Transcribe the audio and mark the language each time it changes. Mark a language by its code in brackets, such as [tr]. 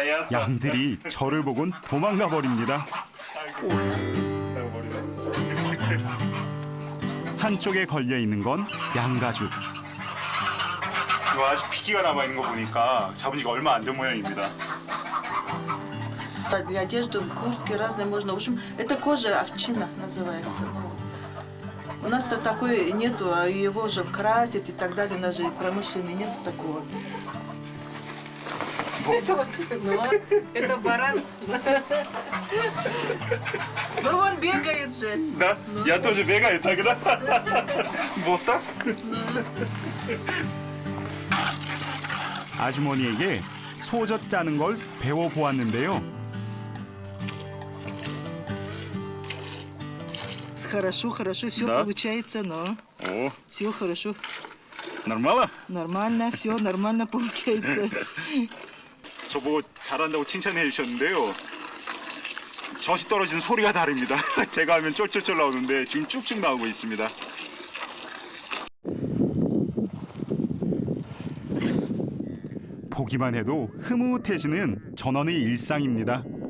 [ko] 양들이 저를 보곤 도망가 버립니다. 한쪽에 걸려 있는 건 양가죽. 이거 아직 피기가 남아 있는 거 보니까 잡은 지가 얼마 안 된 모양입니다. [ru] Для одежды, куртки разные можно. В общем, это кожа овчина называется. Ну, у нас-то такой нету, а его же красят и так далее. У нас же промышленный нету такого. Ну, это баран. Ну, он бегает же. Да? Я тоже бегаю тогда. Вот так? [ko] 아주머니에게 소젓 짜는 걸 배워보았는데요. [ru] Хорошо, все Да? получается, но О, все хорошо. нормально? Нормально, все нормально получается. [ko] 저보고 잘한다고 칭찬해 주셨는데요. 젖이 떨어지는 소리가 다릅니다. 제가 하면 쫄쫄쫄 나오는데 지금 쭉쭉 나오고 있습니다. 보기만 해도 흐뭇해지는 전원의 일상입니다.